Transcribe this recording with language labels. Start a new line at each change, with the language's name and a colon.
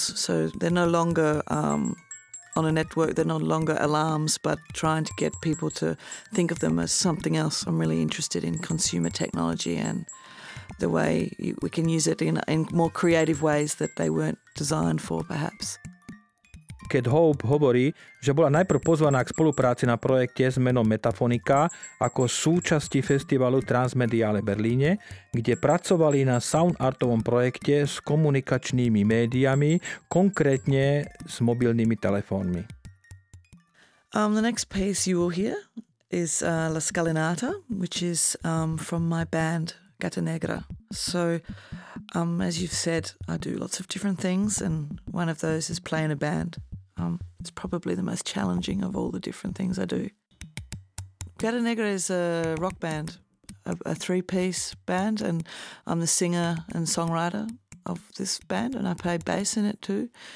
English: So they're no longer on a network, they're no longer alarms, but trying to get people to think of them as something else. I'm really interested in consumer technology and the way we can use it in more creative ways that they weren't designed for, perhaps.
Slovak: Cat Hope hovorí, že bola najprv pozvaná k spolupráci na projekte s menom Metafonika ako súčasti festivalu Transmediale v Berlíne, kde pracovali na sound artovom projekte s komunikačnými médiami, konkrétne s mobilnými telefónmi.
English: The next piece you will hear is La Scalinata, which is from my band Gata Negra. So, as you've said, I do lots of different things, and one of those is play in a band. It's probably the most challenging of all the different things I do. Gata Negra is a rock band, a three-piece band, and I'm the singer and songwriter of this band, and I play bass in it too.